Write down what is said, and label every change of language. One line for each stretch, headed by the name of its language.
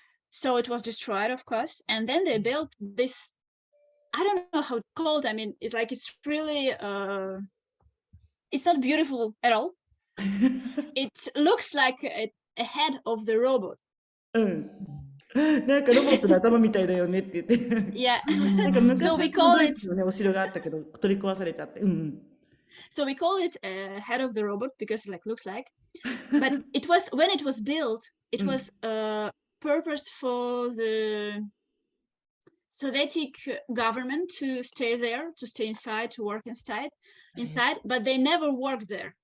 English: So it was destroyed, of course, and then they built this. I don't know how it's called. I mean, it's like it's really. It's not beautiful at all. It looks like a head of the robot.
Japanese: なんかロボットの頭みたいだよねって言って。
English: Yeah.
Japanese: なんか昔
English: So we call it.
Japanese: お城があったけど取り壊されちゃって。
English: So we call it a head of the robot because it looks like. But it was when it was built. It was purpose for the Soviet government to stay there, to stay inside, to work inside, but they never worked there.